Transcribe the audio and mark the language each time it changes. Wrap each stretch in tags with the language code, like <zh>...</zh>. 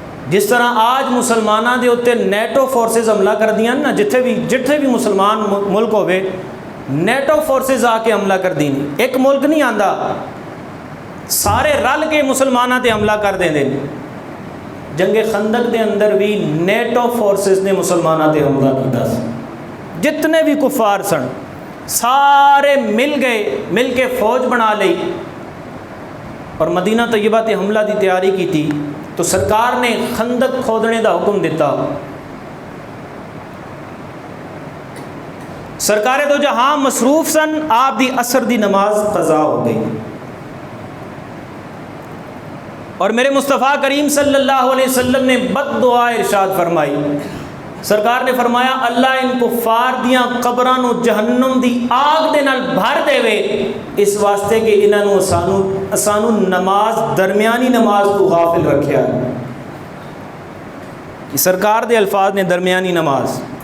<pa>جس طرح آج مسلمانوں دے اتنے نیٹو فورسز حملہ کر دیا نا، جتھے بھی مسلمان ملک ہوئے نیٹو فورسز آ کے حملہ کر دیں. ایک ملک نہیں آندا، سارے رل کے مسلمانوں تے حملہ کر دیں. جنگ خندق دے اندر بھی نیٹو فورسز نے مسلمانوں تے حملہ کیتا. جتنے بھی کفار سن سارے مل گئے، مل کے فوج بنا لی اور مدینہ طیبہ تے حملہ دی تیاری کی تھی. تو سرکار نے خندق کھودنے دا حکم دیتا. سرکار دو جہاں مصروف سن، آپ دی عصر دی نماز قضا ہو گئی.</pa> <ur>اور میرے مصطفیٰ کریم صلی اللہ علیہ وسلم نے بد دعا ارشاد فرمائی.</ur> <pa>سرکار نے فرمایا، اللہ ان کفار دیاں قبراں نو جہنم دی آگ دے نال بھر دے وے، اس واسطے کہ انہاں نو اسانو نماز، درمیانی نماز تو غافل رکھیا ہے. سرکار دے الفاظ نے درمیانی نماز.</pa>